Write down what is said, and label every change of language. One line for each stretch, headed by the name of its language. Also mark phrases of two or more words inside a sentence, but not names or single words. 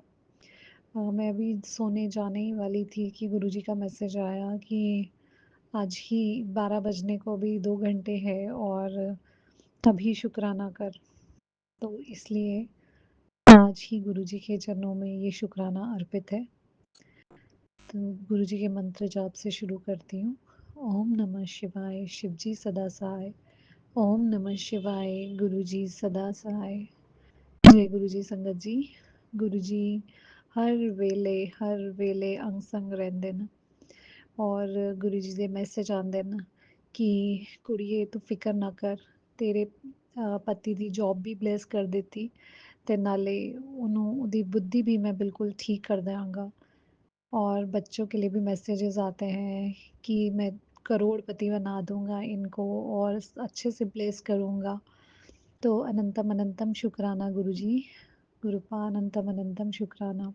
Hindi: मैं अभी सोने जाने ही वाली थी कि गुरु जी का मैसेज आया कि आज ही 12 बजने को अभी 2 घंटे है और तभी शुक्राना कर। तो इसलिए आज ही गुरु जी के चरणों में ये शुक्राना अर्पित है। तो गुरु जी के मंत्र जाप से शुरू करती हूँ। ओम नमः शिवाय, शिव जी सदा सहाय। ओम नमः शिवाय, गुरु जी सदा सहाय।
Punjabi: ਜੈ ਗੁਰੂ ਜੀ ਸੰਗਤ ਜੀ। ਗੁਰੂ ਜੀ ਹਰ ਵੇਲੇ ਅੰਗ ਸੰਗ ਰਹਿੰਦੇ ਨੇ ਔਰ ਗੁਰੂ ਜੀ ਦੇ ਮੈਸੇਜ ਆਉਂਦੇ ਨੇ ਕਿ ਕੁੜੀਏ ਤੂੰ ਫਿਕਰ ਨਾ ਕਰ, ਤੇਰੇ ਪਤੀ ਦੀ ਜੌਬ ਵੀ ਬਲੇਸ ਕਰ ਦਿੱਤੀ ਤੇ ਨਾਲੇ ਉਹਨੂੰ ਉਹਦੀ
Hindi: बुद्धि भी मैं बिल्कुल ठीक कर देंगा। और बच्चों के लिए भी मैसेजेस आते हैं कि मैं करोड़पति बना दूंगा इनको और अच्छे से प्लेस करूंगा। तो अनंतम अनंतम शुक्राना गुरुजी, गुरुपा अनंतम अनंतम शुक्राना।